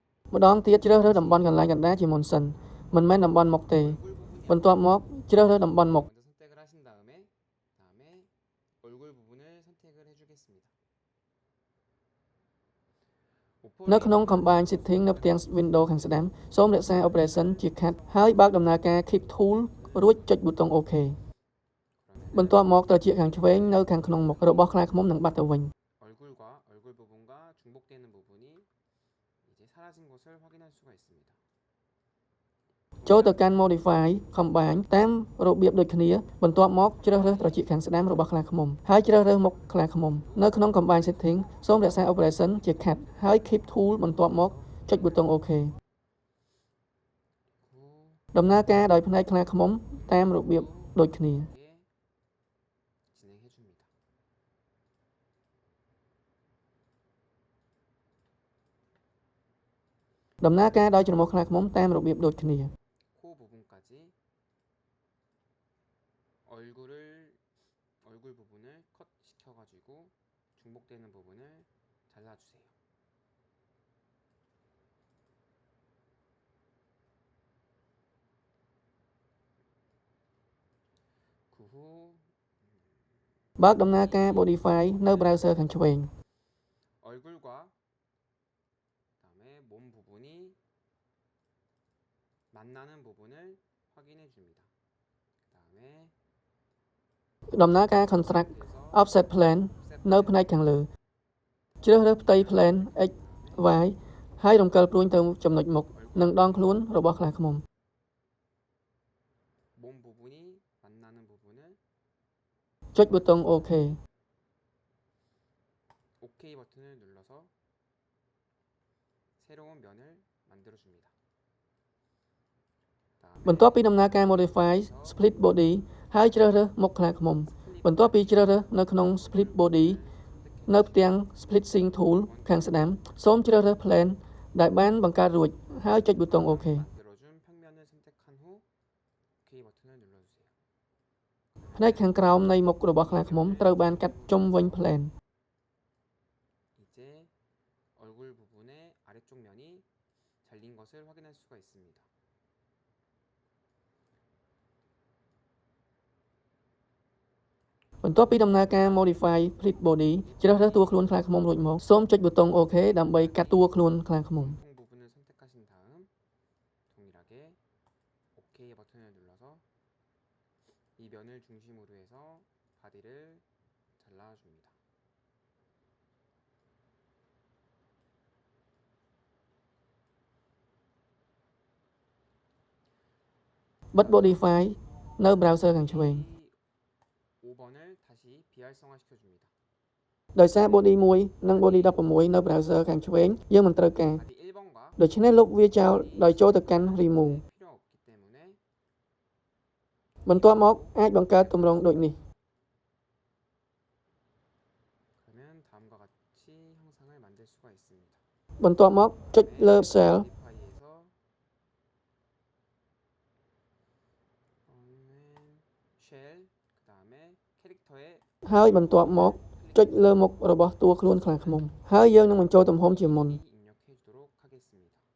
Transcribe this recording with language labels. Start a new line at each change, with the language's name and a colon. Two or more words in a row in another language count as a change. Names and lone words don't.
Khmer: ម្ដងទៀតជ្រើសរើសតំបន់កន្លែងកណ្ដាលជាមុនសិនមិនមែនតំបន់មុខទេបន្ទាប់មកជ្រើសរើសតំបន់មុខ
Korean: 먼저 선택을 하신 다음에 얼굴 부분을 선택을 해주겠습니다.
Khmer: នៅក្នុង Combine Setting នៅផ្ទាំង Windows ខាងស្ដាំសូមរក្សា Operation ជា Cat ហើយបើកដំណើរការ Keep Tool រួចចុចប៊ូតុង OK បន្ទាប់មកត្រចៀកខាងឆ្វេងនៅខាងក្នុងមុខរបស់ខ្លាឃ្មុំនឹងបាត់ទៅវិញ
Korean: 얼굴과 얼굴 부분과 중복되는 부분이 이제 사라진 것을 확인할 수가 있습니다.
Khmer: ចូលទៅកាន់ Modify Combine តាមរបៀបដូចគ្នាបន្ទាប់មកជ្រើសរើសត្រចៀកខាងស្ដាំរបស់ខ្លាឃ្មុំហើយជ្រើសរើសមុខខ្លាឃ្មុំនៅក្នុង Combine Setting សូមរក្សា Operation ជា Cat ហើយ Keep Tool បន្ទាប់មកចុចប៊ូតុង OK ដំណើរការដោយផ្នែកខ្លាឃ្មុំតាមរបៀបដូចគ្នា
Korean: 진행해 줍니다.
Khmer: ដំណើរការដោយច្រមុះខ្លាឃ្មុំតាមរបៀបដូចគ្នា
Korean: 코 부분까지 얼굴 부분을 컷 시켜가지고 중복되는 부분을 잘라주세요. 그 후
Khmer: បើកដំណើរការ Modify នៅ Browser ខាងឆ្វេង
Korean: 얼굴과 그다음에 몸 부분이 만나는 부분을 확인해 줍니다. 그다음에
Khmer: ដំណើរការ Construct Offset Plane នៅផ្នែកខាងលើជ្រើសរើសផ្ទៃ Plane X Y ហើយរំកិលព្រួញទៅចំណុចមុខនិងដងខ្លួនរបស់ខ្លាឃ្មុំ
Korean: 몸 부분이 만나는 부분을
Khmer: ចុចប៊ូតុង OK
Korean: OK 버튼을 눌러서 새로운 면을 만들어 줍니다.
Khmer: បន្ទាប់ពីដំណើរការ Modify Split Body ហើយជ្រើសរើសមុខខ្លាឃ្មុំបន្ទាប់ពីជ្រើសរើសនៅក្នុង Split Body នៅផ្ទាំង Splitting Tool ខាងស្ដាំសូមជ្រើសរើស Plane ដែលបានបង្កើតរួចហើយចុចប៊ូតុង OK
Korean: 만들어준 평면을 선택한 후 OK 버튼을 눌러주세요.
Khmer: ផ្នែកខាងក្រោមនៃមុខរបស់ខ្លាឃ្មុំត្រូវបានកាត់ជុំវិញ Plane
Korean: 이제 얼굴 부분의 아래쪽 면이 잘린 것을 확인할 수가 있습니다.
Khmer: បន្ទាប់ពីដំណើរការ Modify Split Body ជ្រើសរើសតួខ្លួនខ្លាឃ្មុំរួចមកសូមចុចប៊ូតុង OK ដើម្បីកាត់តួខ្លួនខ្លាឃ្មុំ
Korean: 통 부분을 선택하신 다음 동일하게 OK 버튼을 눌러서 이 면을 중심으로 해서 바디를 잘라줍니다.
Khmer: បិទ Modify នៅ Browser ខាងឆ្វេង
Korean: 5번을 다시 비활성화 시켜줍니다.
Khmer: ដោយសារ Body 1 និង Body 16 នៅ Browser ខាងឆ្វេងយើងមិនត្រូវការ
Korean: 바디 1번과
Khmer: ដូច្នេះលុបវាចោលដោយចូលទៅកាន់ Remove
Korean: 필요 없기 때문에
Khmer: បន្ទាប់មកអាចបង្កើតទម្រង់ដូចនេះ
Korean: 그러면 다음과 같이 형상을 만들 수가 있습니다.
Khmer: បន្ទាប់មកចុចលើ Cell
Korean: 모디파이에서 쉘 그다음에 캐릭터에
Khmer: ហើយបន្ទាប់មកចុចលើមុខរបស់តួខ្លួនខ្លាឃ្មុំហើយយើងនឹងបញ្ចូលទំហំជាមុន
Korean: 입력해 주도록 하겠습니다.